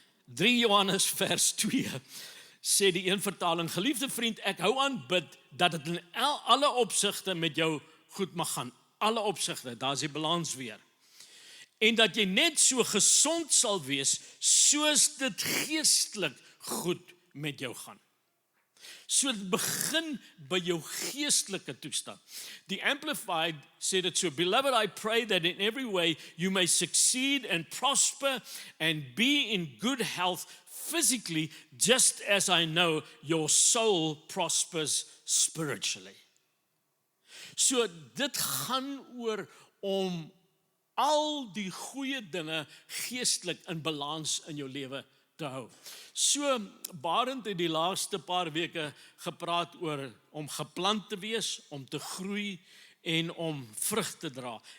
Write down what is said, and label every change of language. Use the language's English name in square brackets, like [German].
[Afrikaans] 3 Johannes vers 2 sê die een vertaling, geliefde vriend, ek hou aan bid dat dit in alle opsigte met jou goed mag gaan. Alle opsigte, daar is die balans weer. En dat jy net so gesond sal wees, soos dit geestelik goed met jou gaan. So dit begin by jou geestelike toestand. Die Amplified sê dit so, [English] Beloved, I pray that in every way you may succeed and prosper and be in good health physically, just as I know your soul prospers spiritually. [Afrikaans] So dit gaan oor om al die goeie dinge geestelik in balans in jou lewe te hou. So Barend het die laaste paar weke gepraat oor om geplant te wees, om te groei en om vrug te dra.